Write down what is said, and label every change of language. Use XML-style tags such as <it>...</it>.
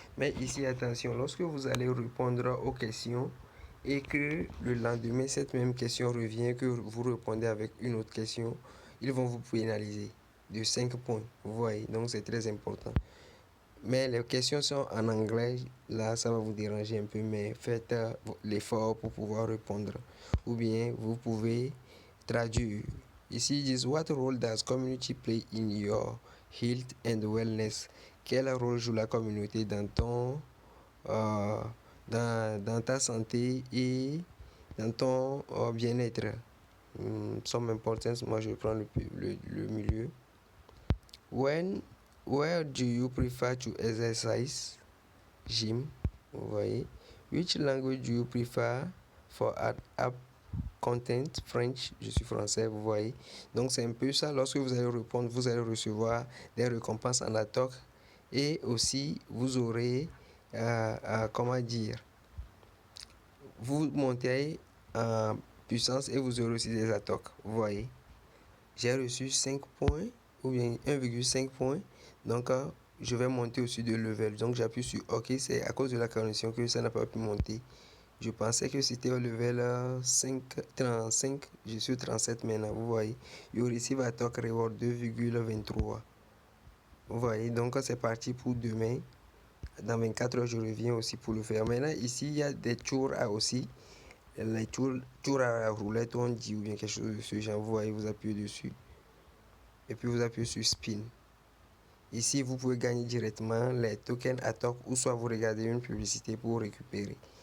<fr>Mais ici attention, lorsque vous allez répondre aux questions et que le lendemain cette même question revient, que vous répondez avec une autre question, ils vont vous pénaliser de 5 points. Vous voyez, donc c'est très important. Mais les questions sont en anglais, là ça va vous déranger un peu, mais faites l'effort pour pouvoir répondre. Ou bien vous pouvez traduire. Ici ils disent:</fr> <en>What role does community play in your health and wellness?</en> <fr>Quel rôle joue la communauté dans ton dans ta santé et dans ton bien-être?</fr> <en>Some importance,</en> <fr>moi je prends le milieu.</fr> <en>Where do you prefer to exercise? Gym.</en> <fr>Vous voyez.</fr> <en>Which language do you prefer for app content?</en> <fr>French. Je suis français. Vous voyez. Donc c'est un peu ça. Lorsque vous allez répondre, vous allez recevoir des récompenses en Atok. Et aussi vous aurez comment dire, vous montez en puissance et vous aurez aussi des Atok. Vous voyez. J'ai reçu 5 points ou bien 1,5 points. Donc je vais monter au-dessus de level. Donc j'appuie sur OK. C'est à cause de la connexion que ça n'a pas pu monter. Je pensais que c'était au level 35. Je suis 37 maintenant. Vous voyez.</fr> <en>You receive a talk reward 2,23.</en> <fr>Vous voyez. Donc c'est parti pour demain. Dans 24 heures, je reviens aussi pour le faire. Maintenant, ici, il y a des tours à aussi. Les tours à la roulette, on dit, ou bien quelque chose de ce genre. Vous voyez, vous appuyez dessus. Et puis vous appuyez sur spin. Ici, vous pouvez gagner directement les tokens Atok ou soit vous regardez une publicité pour récupérer.</fr>